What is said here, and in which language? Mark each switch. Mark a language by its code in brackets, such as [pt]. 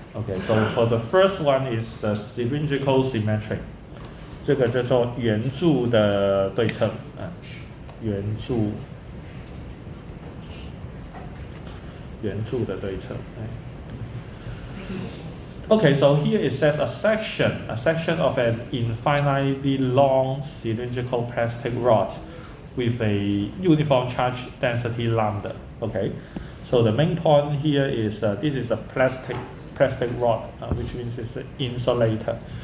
[en] Okay, so for the first one is the cylindrical symmetry. [zh] 这个叫做圆柱的对称啊，圆柱的对称。 [en] Okay, so here it says a section of an infinitely long cylindrical plastic rod with a uniform charge density lambda. Okay, so the main point here is this is a plastic rod, which means it's an insulator.